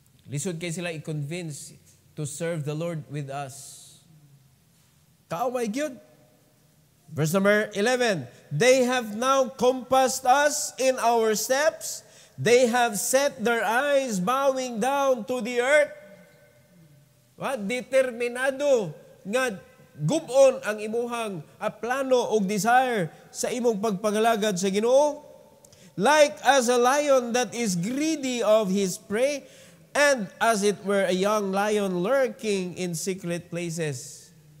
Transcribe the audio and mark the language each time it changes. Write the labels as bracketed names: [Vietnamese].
[Cebuano] Lisod kayo sila i-convince [English] to serve the Lord with us. [Cebuano] Kaaway gyud. [English] Verse number 11. They have now compassed us in our steps. They have set their eyes bowing down to the earth. What? [Cebuano] Determinado nga gubon ang imuhang plano o desire sa imong pagpangalagad sa Ginoo. [English] Like as a lion that is greedy of his prey, and as it were a young lion lurking in secret places.